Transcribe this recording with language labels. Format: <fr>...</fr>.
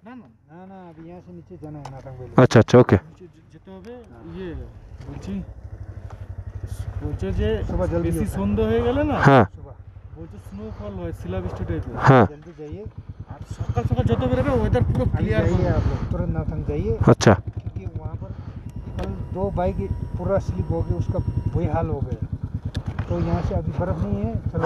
<hi>না अभी यहाँ से नीचे जाना है नाथांग वैली।</hi> <bn>আচ্ছা আচ্ছা, ওকে। যেতে হবে ইয়ে বলছে যে</bn> <hi>सुबह जल्दी</hi> <bn>বেশি সন্ধ্যা হয়ে গেলে না, হ্যাঁ বলছে স্নোফল হয়, শিলাবৃষ্টি টাইপের। হ্যাঁ</bn> <hi>जल्दी जाइए,</hi> <bn>আর সকাল সকাল যত বেরোবে ওয়েদার পুরো ক্লিয়ার है।</bn> <hi>आप लोग तुरंत नाथांग जाइए,</hi> <bn>আচ্ছা</bn> <hi>क्योंकि वहाँ पर कल 2 बाइक पूरा स्लिप हो गई, उसका वही हाल हो गया। तो तो यहाँ से अभी बर्फ नहीं है, चलो</hi>